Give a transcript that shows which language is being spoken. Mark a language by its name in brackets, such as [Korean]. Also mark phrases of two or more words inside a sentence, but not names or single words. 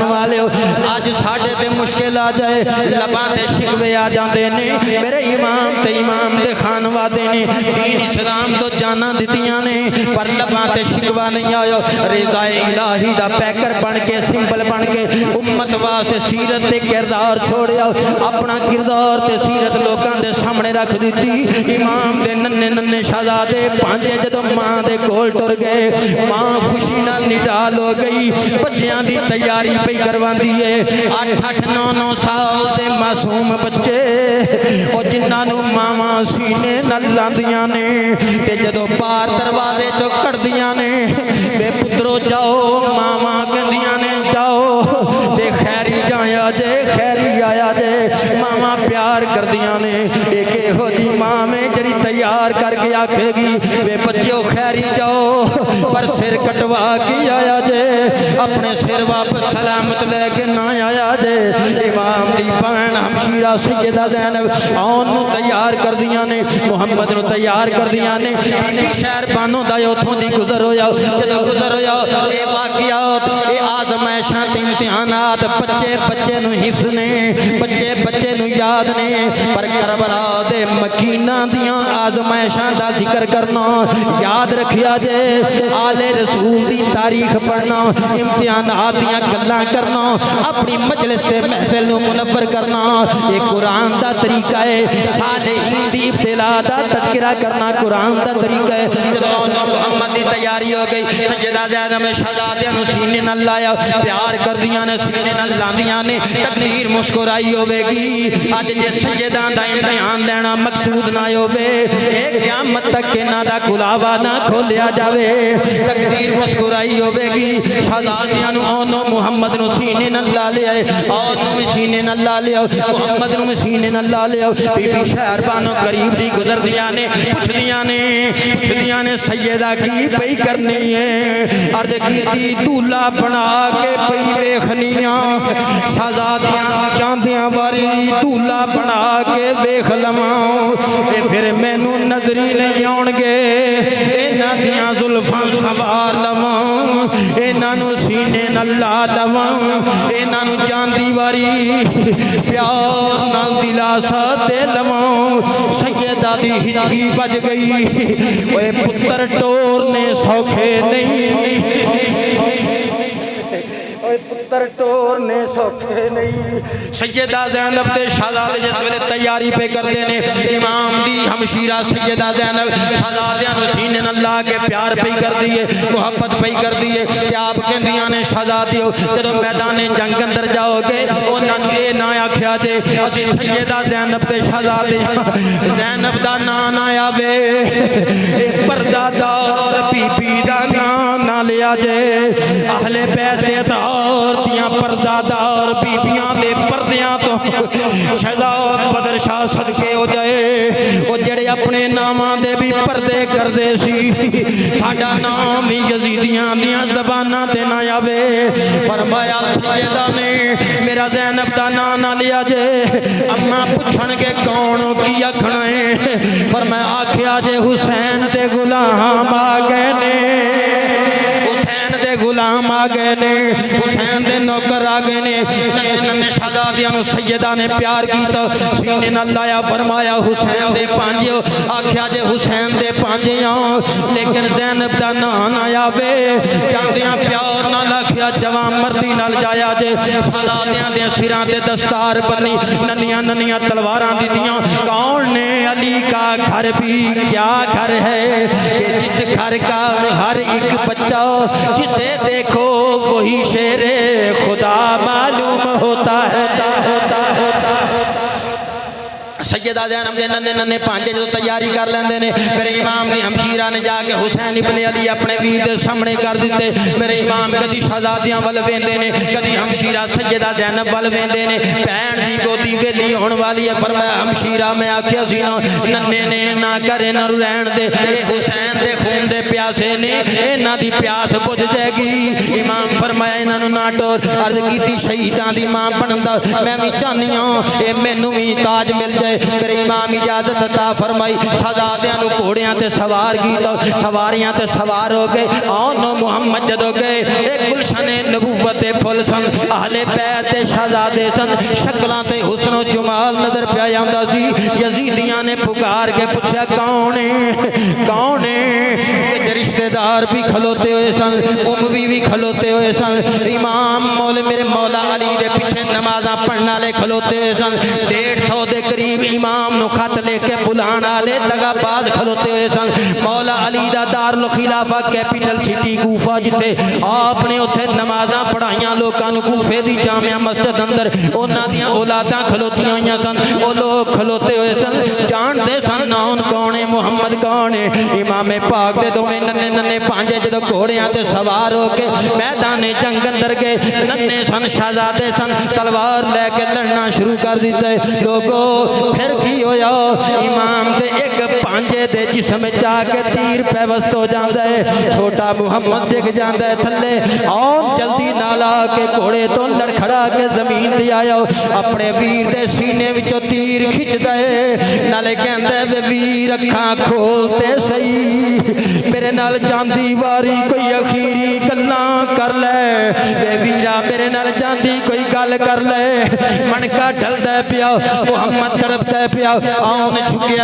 [Punjabi] والیو اج ساڈے تے مشکل آ جائے لباں تے شکوے آ جاندے نے میرے امام تے امام دے خانوادے نے دین اسلام تو جاناں دتیاں نے پر لباں تے شکوا نہیں آیا رضا الہی دا پیکر بن کے سمبل بن کے امت واسطے سیرت تے کردار چھوڑیا اپنا کردار تے سیرت لوکاں دے سامنے رکھ دیتی امام دے ننے ننے شہزادے پانجے جدوں ماں دے کول ٹر گئے ماں خوشی نال نڈال ہو گئی بچیاں دی تیاری پئی کرواندی ہے 8-8 9-9 سال دے معصوم بچے او جنہاں نوں ماواں سینے نال لاندیاں نے تے جدوں پار دروازے چوں کڈدیاں نے بے پترو جاؤ ماواں کہندیاں نے جاؤ تے خیری جایا جے خیری آیا جے ماواں پیار کردیاں نے ایک ہو جی ماں میں جڑی تیار کر کے آکھے گی بے بچیو خیری جاؤ پر سر کٹوا کی آیا جے اپنے سر واپس سلامت لے کے نہ آیا جے امام دی بہن ہمشیرہ سیدہ زینب آن نو تیار کردیاں نے محمد نو تیار کردیاں نے شہر بانو دا اتھوں دی گزر ہویا جدو گزر ہویا اے واقعات اے آزمائشاں تے امتحانات بچے بچے نو حفظ نے بچے بچے نو یاد نے پر کربلا دے مکینہ دیاں آزمائشاں دا ذکر کرنا یاد رکھیا جے آل رسول دی تاریخ پڑھنا امتحانات دیاں گلاں کرنا اپنی مجلس تے محفل نو منور کرنا یہ قرآن دا طریقہ ہے صالحین دی ابتلا دا تذکرہ کرنا قرآن دا طریقہ ہے جدو محمد دی تیاری ہو گئی سیدہ زینب شہزادیاں نو سینے نال لایا پیار کر دیاں نے سینے نال لاندیاں نے تقدیر مسکرائی ہوے گی اج جے سیداں دا امتحان لینا مقصود نہ ہوے ایک قیامت تک انہاں دا کلاوا نہ کھولیا جاوے تقدیر مسکرائی ہوے گی شہزادیاں نو اونوں محمد نو سینے نال لا لیا اونوں بھی سینے نال لا لیا محمد نو سینے نال لا لیا بی بی شہر بانو قریب دی گزردیاں نے پوچھدیاں نے سیدہ کی پئی کرنی ہے عرض کیتی دولا بنا کے پئی ویکھنیاں شہزادیاں جاندیاں واری دولا بنا کے ویکھ لواں تے پھر مینوں نظری نہیں آن گے انہاں دیاں زلفاں سوار لواں انہاں نوں سینے نال لا لواں انہاں نوں جاندی واری پیار نال دلاسا دے لواں سیدہ دی ہچکی بج گئی اوے پتر ٹورنے سوکھے نہیں پتر ٹورنے سوکھے نہیں سیدہ زینب تے شہزادے جس ویلے تیاری پہ کردے نے امام دی ہمشیرہ سیدہ زینب شہزادیاں نوں سینے نال لا کے پیار پہ کر دیے محبت پہ کر دیے تے آپ کہندیاں نے شہزادیو جدوں میدان جنگ اندر جاؤ گے انہاں نوں اے نہ آکھیا جے اسی سیدہ زینب تے شہزادے زینب دا نام نہ آوے اے پردہ دار بی بی دا نام نہ لیا جے اہل بیت دار دیاں پردہ دار بیبیاں دے پردیاں تو شہزاد بدر شاہ صدقے ہو جائے وہ جڑے اپنے ناماں دے بھی پردے کر دے سی ساڈا نام ہی یزیدیاں دیاں زباناں تے نہ آوے فرمایا سیدہ نے میرا زینب دا نام نہ لیا جے اما پوچھن کے کون کی آکھنا ہے فرمایا آکھیا جے حسین دے غلام آ گئے نے غلام آ گئے نے حسین دے نوکر آ گئے نے ننے شہزادیاں نوں سیدہ نے پیار کیتا سینے نال لایا فرمایا حسین دے پانجیو آکھیا جے حسین دے پانجیاں لیکن زینب دا نام نہ آوے جاندیاں پیار نال آکھیا جوان مردی نال جایا جے شہزادیاں دے سراں تے دستار بنی ننیاں ننیاں تلواراں دتیاں کون نے [Urdu] علی کا گھر بھی کیا گھر ہے کہ جس گھر کا ہر ایک بچہ جسے دیکھو وہی شیر خدا معلوم ہوتا ہے [Punjabi] سیدہ زینب دے ننے ننے پانجے جو تیاری کر لیندے نے میرے امام دی ہمشیرہ نے جا کے حسین ابن علی اپنے ویر دے سامنے کر دیتے میرے امام کدی شہزادیاں ول ویندے نے کدی ہمشیرہ سیدہ زینب ول ویندے نے بہن دی گودی ویلی ہون والی ہے فرمایا ہمشیرہ میں آکھیا سی نا ننے نے نہ کرے نہ رہن دے اے حسین دے خون دے پیاسے نے انہاں دی پیاس بجھ جائے گی امام فرمایا انہاں نوں نہ ٹور عرض کیتی شہیداں دی ماں بنن دا میں وی چاہنی ہاں اے مینوں وی تاج مل جائے میرے امام اجازت عطا فرمائی شہزادیاں نوں گھوڑیاں تے سوار کیتا سواریاں تے سوار ہو گئے آن محمد جدو گئے ایک گلشن نبوت پھل سن اہل بیت شہزادے سن شکلاں تے حسن و جمال نظر پہ آندا سی یزیدیاں نے پکار کے پوچھا کون ہے رشتہ دار بھی کھلوتے ہوئے سن اموی بھی کھلوتے ہوئے سن امام میرے مولا علی دے پیچھے نمازاں پڑھنے والے کھلوتے ہوئے سن 150 دے قریب امام نو خط لے کے بلان والے دگا باز کھلوتے ہوئے سن مولا علی دا دارالخلافہ [English] capital city [Punjabi] کوفہ جتے آپ نے اوتھے نمازاں پڑھائیاں لوکاں نو کوفے دی جامع مسجد اندر انہاں دیاں اولاداں کھلوتیاں ہوئیاں سن او لوگ کھلوتے ہوئے سن جان دے سن نون کون ہے محمد کون ہے امام پاک دے دوویں ننے ننے پانجے جدوں گھوڑیاں تے سوار ہو کے میدان جنگ اندر گئے ننے سن شہزادے سن تلوار لے کے لڑنا شروع کر دیتے لوگوں پھر کی ہویا امام دے ایک پانجے دے جسم جا کے تیر پیوست ہو جاندا ہے چھوٹا محمد ڈگ جاندا ہے تھلے آن جلدی نالا کے گھوڑے تو لڑکھڑا کے زمین تے آیا اپنے ویر دے سینے وچوں تیر کھچدا ہے نالے کہندا ہے ویر اکھاں کھولتے سہی میرے نال جاندی واری کوئی اخیری گلاں کر لے اے ویرا میرے نال جاندی کوئی گل کر لے منکا ڈلدا پیا محمد تڑپدا پیا آن جھکیا